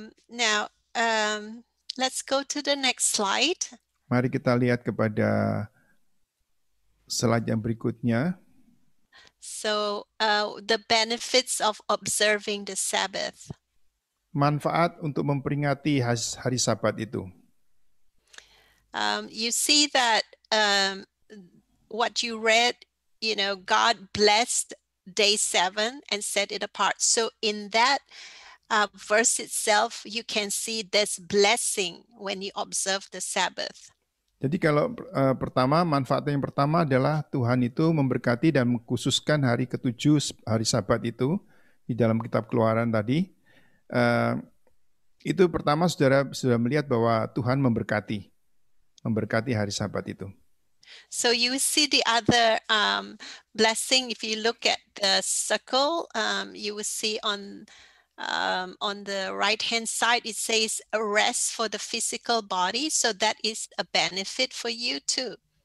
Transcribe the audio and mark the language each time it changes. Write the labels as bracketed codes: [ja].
[en] Now let's go to the next slide. [id] Mari kita lihat kepada slide yang berikutnya. [en] So the benefits of observing the Sabbath. [id] Manfaat untuk memperingati hari Sabat itu. [en] you see that what you read, God blessed day 7 and set it apart. So in that verse itself, you can see this blessing when you observe the Sabbath. [id] Jadi kalau manfaat yang pertama adalah Tuhan itu memberkati dan mengkhususkan hari ke-7, hari Sabat itu di dalam kitab Keluaran tadi. Itu pertama saudara sudah melihat bahwa Tuhan memberkati hari Sabat itu. [en] So you see the other blessing. If you look at the circle, you will see on the right-hand side, it says a rest for the physical body. So that is a benefit for you too.